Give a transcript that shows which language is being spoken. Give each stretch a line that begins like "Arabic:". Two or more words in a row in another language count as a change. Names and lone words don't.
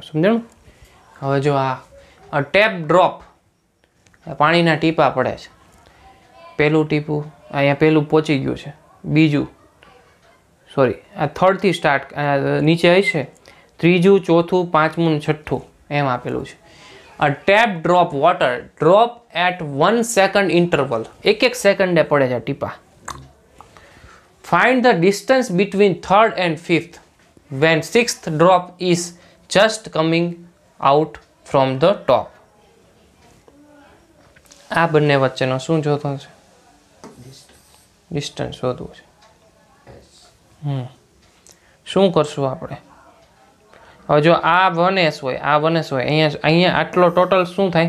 Gujarati: સમજાણું? હવે જો આ
English: tap drop,
Gujarati: પાણીના ટીપા પડે છે. પહેલું ટીપું અહીંયા પહેલું પહોંચી ગયું છે. બીજું સોરી, આ થર્ડથી સ્ટાર્ટ નીચે હશે. ત્રીજું, ચોથું, પાંચમું, છઠ્ઠું એમ આપેલું છે.
English: A tap drop water drop at 1 second interval.
Gujarati: એક સેકન્ડે પડે છે ટીપા.
English: Find the distance between third and fifth when sixth drop is just coming out from the top.
Gujarati: આ બંને વચ્ચેનો શું જોતો છે? ડિસ્ટન્સ શોધવું છે. શું કરશું આપણે? હવે જો આ 1s હોય, આ 1s હોય, અહીંયા આટલો ટોટલ શું થાય?